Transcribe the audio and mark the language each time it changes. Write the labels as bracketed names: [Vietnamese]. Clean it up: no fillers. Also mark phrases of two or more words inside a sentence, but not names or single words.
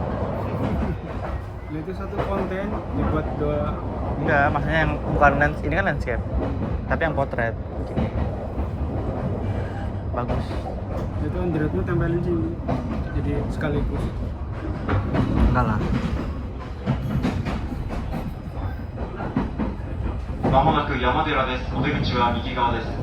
[Indonesian] Nah, itu satu konten dibuat dua. Enggak, maksudnya yang bukan ini kan landscape, tapi yang potret. Bagus. Itu Androidmu tempelin sini. Jadi sekaligus. Enggak lah. [Japanese] まもなく山寺です。お出口は右側です。